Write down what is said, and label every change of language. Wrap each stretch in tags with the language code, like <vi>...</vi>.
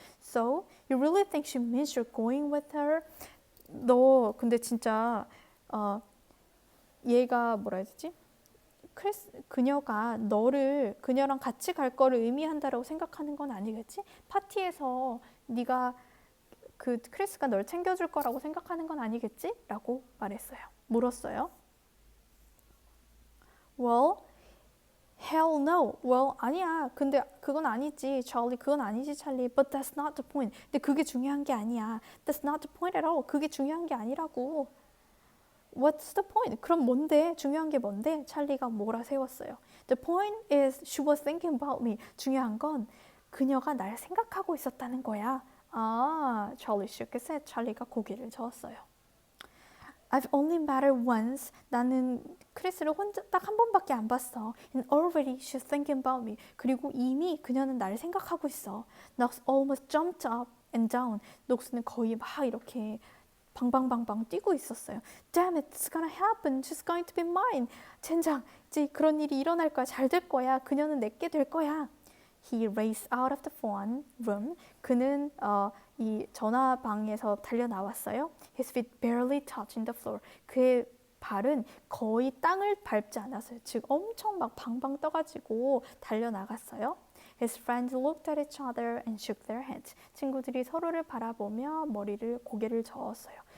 <en>So, you really think she means you're going with her?</en> <ko>너 근데 진짜 얘가 뭐라 해야 되지? 그녀가 너를 그녀랑 같이 갈 거를 의미한다라고 생각하는 건 아니겠지? 파티에서 네가 그 크리스가 널 챙겨줄 거라고 생각하는 건 아니겠지? 라고 말했어요. 물었어요.</ko> <en>Well, hell no. Well,</en> <ko>아니야. 근데 그건 아니지. 찰리, 그건 아니지, 찰리.</ko> <en>But that's not the point.</en> <ko>근데 그게 중요한 게 아니야.</ko> <en>That's not the point at all.</en> <ko>그게 중요한 게 아니라고.</ko> <en>What's the point?</en> <ko>그럼 뭔데? 중요한 게 뭔데? 찰리가 몰아세웠어요.</ko> <en>The point is she was thinking about me.</en> <ko>중요한 건 그녀가 날 생각하고 있었다는 거야.</ko> <en>찰리 shook his head.</en> <ko>찰리가 고개를 저었어요.</ko> <en>I've only met her once.</en> <ko>나는 크리스를 혼자 딱 한 번밖에 안 봤어.</ko> <en>And already she's thinking about me.</en> <ko>그리고 이미 그녀는 나를 생각하고 있어.</ko> <en>Knox almost jumped up and down.</en> <ko>녹스는 거의 막 이렇게 방방방방 뛰고 있었어요.</ko> <en>Damn it, it's gonna happen. She's going to be mine.</en> <ko>젠장, 이제 그런 일이 일어날 거야. 잘 될 거야. 그녀는 내게 될 거야.</ko> <en>He raced out of the phone room.</en> <ko>그는 이 전화방에서 달려 나왔어요.</ko> <en>His feet barely touching the floor.</en> <ko>그의 발은 거의 땅을 밟지 않았어요. 즉 엄청 막 방방 떠가지고 달려 나갔어요.</ko> <en>His friends looked at each other and shook their heads.</en> <ko>친구들이 서로를 바라보며 고개를 저었어요.</ko>